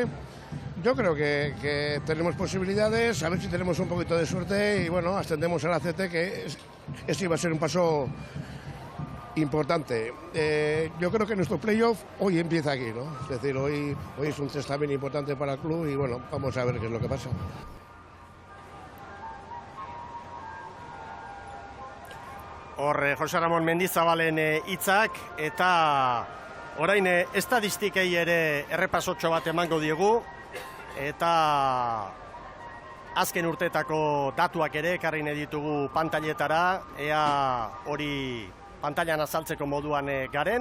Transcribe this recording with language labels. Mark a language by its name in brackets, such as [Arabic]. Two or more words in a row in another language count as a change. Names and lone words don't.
[Spanish] Yo creo que tenemos posibilidades, a ver si tenemos un poquito de suerte y bueno, ascendemos al ACT, que ese iba a ser un paso importante. Yo creo que nuestro playoff hoy empieza aquí, ¿no? Es decir, hoy es un test también importante para el club y bueno, vamos a ver qué es lo que pasa. [Basque] Hor, Jose Ramon Mendizabalen hitzak eta orain estadistikei ere errepasotxo bat emango diegu eta azken urteetako datuak ere ekarri nahi ditugu pantailetara, ea hori pantailan azaltzeko moduan garen.